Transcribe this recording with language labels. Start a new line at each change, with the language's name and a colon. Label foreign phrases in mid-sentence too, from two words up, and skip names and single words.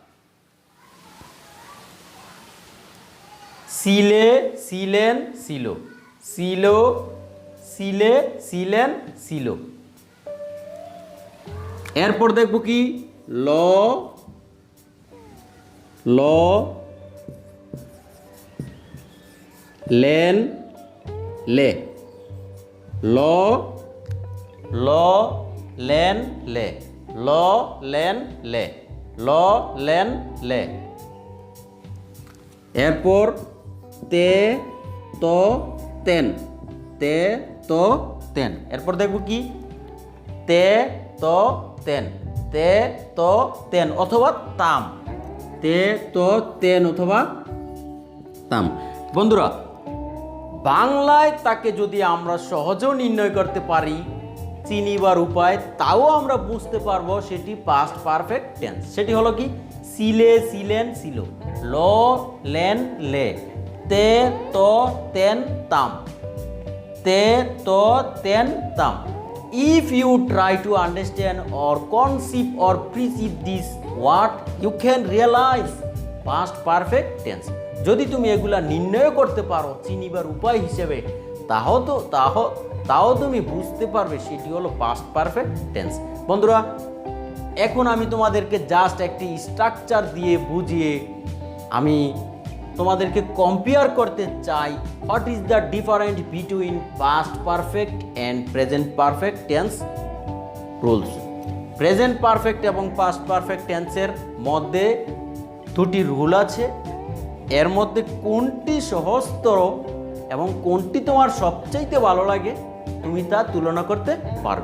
Bangla: এরপর বন্ধুরা সিলে, ছিলেন, ছিল, ছিল, সিলে, ছিলেন, ছিল। এরপর দেখব কি ল, ল, লেন, লে, ল, ল, লেন, লে, ল, লেন, লে, ল, লেন, লে। এরপর তে, ত, তেন, তে, ত, তেন। এরপর দেখব কি তে, ত, তেন, তে, ত, তেন অথবা তাম, তে, ত, তেন অথবা তাম। বন্ধুরা, বাংলায় তাকে যদি আমরা সহজেও নির্ণয় করতে পারি চিনিবার উপায়, তাও আমরা বুঝতে পারবো সেটি
English: past perfect tense.
Bangla: সেটি হলো কি সিলে, ছিলেন, ছিল, ল, লেন, লে, তে, ত, তেন, তাম, তে, ত, তেন, তাম।
English: If you try to understand or conceive or perceive this word, you can realize past perfect tense.
Bangla: যদি তুমি এগুলা নির্ণয় করতে পারো চিনিবার উপায় হিসেবে, তাও তুমি বুঝতে পারবে সেটি হলো
English: past perfect tense.
Bangla: বন্ধুরা, এখন আমি তোমাদেরকে জাস্ট একটি স্ট্রাকচার দিয়ে বুঝিয়ে আমি তোমাদেরকে কম্পেয়ার করতে চাই
English: what is the different between past perfect and present perfect tense rules. present perfect
Bangla: এবং
English: past perfect
Bangla: টেন্সের মধ্যে দুটি রুল আছে। এর মধ্যে কোনটি সহজতর এবং কোনটি তোমার সবচাইতে ভালো লাগে তুমি তা তুলনা করতে পারবে।